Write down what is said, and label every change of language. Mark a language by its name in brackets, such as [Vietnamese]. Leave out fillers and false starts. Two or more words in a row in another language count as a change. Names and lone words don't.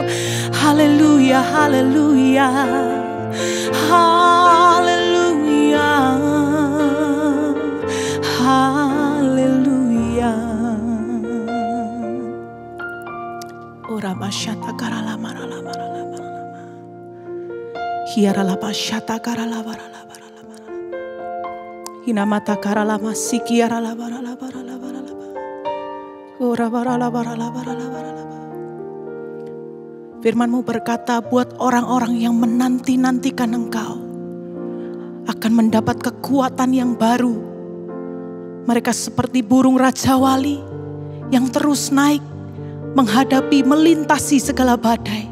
[Indonesian] Haleluya, haleluya, haleluya, haleluya. bashata karala marala marala marala. Hiarala bashata karala marala marala marala. Hinamata karala masikiarala marala marala marala. Ora marala marala marala marala. Firman-Mu berkata, buat orang-orang yang menanti-nantikan Engkau akan mendapat kekuatan yang baru. Mereka seperti burung Raja Wali yang terus naik, menghadapi, melintasi segala badai.